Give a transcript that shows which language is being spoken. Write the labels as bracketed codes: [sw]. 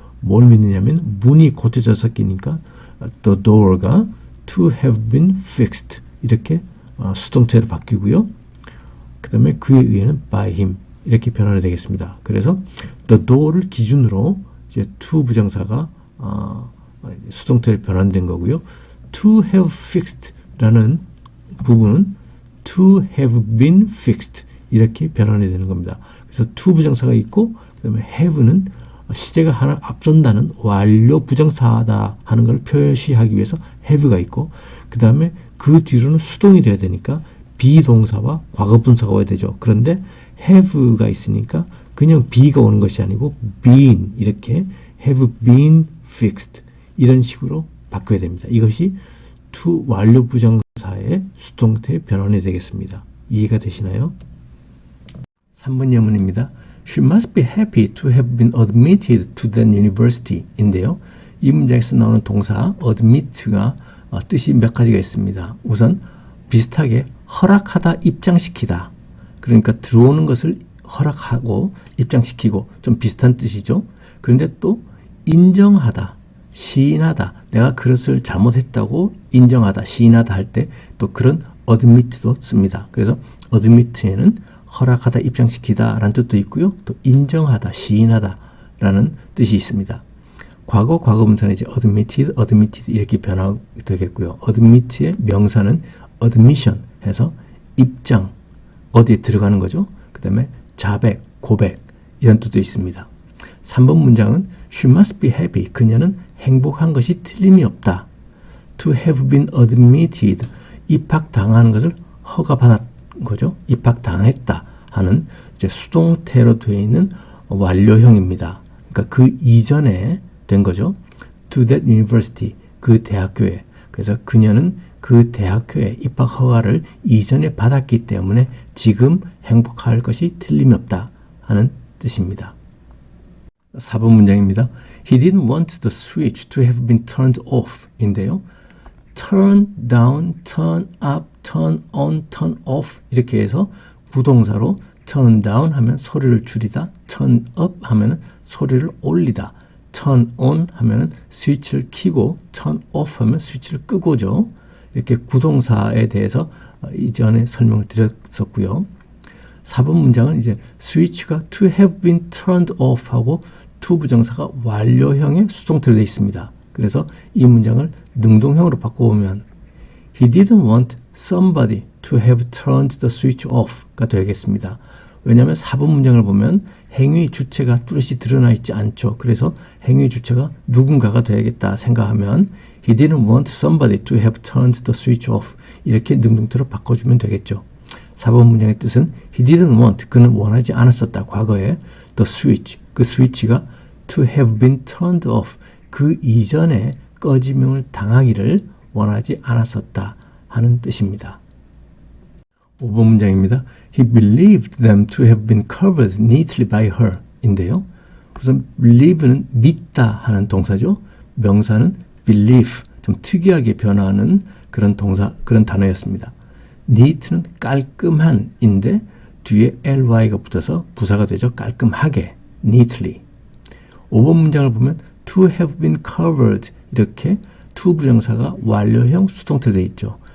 [ko] 뭘 믿느냐면 문이 고쳐졌었기니까 the door가 [en] to have been fixed [ko] 이렇게 수동태로 바뀌고요. 그 다음에 그에 의해는 [en] by him [ko] 이렇게 변환이 되겠습니다. 그래서 the door를 기준으로 이제 to 부정사가 수동태로 변환된 거고요. to have fixed라는 부분은 [en] to have been fixed [ko] 이렇게 변환이 되는 겁니다. 그래서 to 부정사가 있고 그 다음에 have는 시제가 하나 앞선다는 완료 부정사다 하는 걸 표시하기 위해서 have가 있고 그 다음에 그 뒤로는 수동이 돼야 되니까 비동사와 과거분사가 와야 되죠. 그런데 have가 있으니까 그냥 be가 오는 것이 아니고 been 이렇게 [en] have been fixed [ko] 이런 식으로 바꿔야 됩니다. 이것이 to 완료 부정사의 수동태 변환이 되겠습니다. 이해가 되시나요? 3번 예문입니다. [en] She must be happy to have been admitted to that university 인데요. [ko] 이 문장에서 나오는 동사 admit가 뜻이 몇 가지가 있습니다. 우선 비슷하게 허락하다, 입장시키다. 그러니까 들어오는 것을 허락하고 입장시키고 좀 비슷한 뜻이죠. 그런데 또 인정하다, 시인하다. 내가 그것을 잘못했다고 인정하다, 시인하다 할 때 또 그런 admit도 씁니다. 그래서 admit에는 허락하다, 입장시키다 라는 뜻도 있고요. 또 인정하다, 시인하다 라는 뜻이 있습니다. 과거, 과거분사는 이제 admitted 이렇게 변화되겠고요. admit의 명사는 admission 해서 입장, 어디에 들어가는 거죠. 그 다음에 자백, 고백 이런 뜻도 있습니다. [en] 3번 문장은 She must be happy. [ko] 그녀는 행복한 것이 틀림이 없다. [en] To have been admitted. [ko] 입학당하는 것을 허가받았 거죠. 입학당했다 하는 이제 수동태로 되어 있는 완료형입니다. 그러니까 그 이전에 된 거죠. [en] To that university. [ko] 그 대학교에. 그래서 그녀는 그 대학교에 입학 허가를 이전에 받았기 때문에 지금 행복할 것이 틀림이 없다 하는 뜻입니다. 4번 문장입니다. [en] He didn't want the switch to have been turned off 인데요. [ko] turn down, turn up, turn on, turn off 이렇게 해서 부동사로 turn down 하면 소리를 줄이다, turn up 하면 소리를 올리다, turn on 하면 스위치를 켜고 turn off 하면 스위치를 끄고죠. 이렇게 구동사에 대해서 이전에 설명을 드렸었고요. 4번 문장은 이제 스위치가 to have been turned off 하고 to 부정사가 완료형의 수동태로 되어 있습니다. 그래서 이 문장을 능동형으로 바꿔보면 [en] He didn't want somebody to have turned the switch off [ko] 가 되겠습니다. 왜냐하면 4번 문장을 보면 행위 주체가 뚜렷이 드러나 있지 않죠. 그래서 행위 주체가 누군가가 돼야겠다 생각하면 [en] He didn't want somebody to have turned the switch off. [ko] 이렇게 능동태로 바꿔주면 되겠죠. 4번 문장의 뜻은 [en] He didn't want, [ko] 그는 원하지 않았었다. 과거에 the switch, 그 스위치가 [en] to have been turned off, [ko] 그 이전에 꺼짐을 당하기를 원하지 않았었다 하는 뜻입니다. 5번 문장입니다. [en] He believed them to have been covered neatly by her 인데요. [ko] 우선 believe는 믿다 하는 동사죠. 명사는 believe, 좀 특이하게 변화하는 그런 동사, 그런 단어였습니다. neat는 깔끔한인데 뒤에 ly가 붙어서 부사가 되죠. 깔끔하게, neatly. 5번 문장을 보면 [en] to have been covered [ko] 이렇게 to 부정사가 완료형 수동태 되어 있죠.